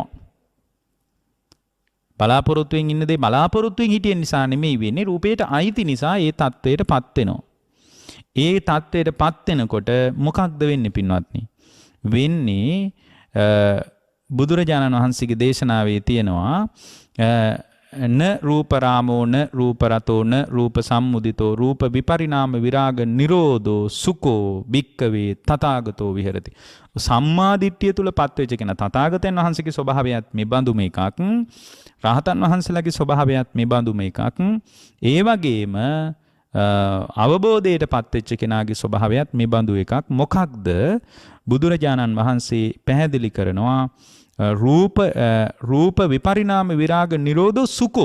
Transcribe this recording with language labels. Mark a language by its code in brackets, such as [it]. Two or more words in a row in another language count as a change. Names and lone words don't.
[si] බලාපොරොත්තුෙන් ඉන්න දේ බලාපොරොත්තුෙන් හිටිය නිසා නෙමෙයි වෙන්නේ රූපේට අයිති නිසා ඒ தത്വයටපත් වෙනවා. ඒ தത്വයටපත් වෙනකොට මොකක්ද වෙන්නේ පින්වත්නි? වෙන්නේ බුදුරජාණන් වහන්සේගේ දේශනාවේ තියෙනවා [pi] න රූපරාමෝ න රූපරතෝ න රූප සම්මුදිතෝ රූප විපරිණාම විරාග නිරෝධෝ සුකෝ භික්කවේ තථාගතෝ විහෙරති. [si] සම්මා දිට්ඨිය තුල පත්වෙච්ච කෙනා තථාගතයන් වහන්සේගේ ස්වභාවයත් මෙබඳු මේකක්. රහතන් වහන්සේලාගේ ස්වභාවයත් මෙබඳු මේකක්. ඒ වගේම අවබෝධයට පත්වෙච්ච කෙනාගේ ස්වභාවයත් මෙබඳු එකක්. මොකක්ද? බුදුරජාණන් වහන්සේ පැහැදිලි කරනවා [pi] රූප විපරිණාම විරාග නිරෝධෝ සුකෝ.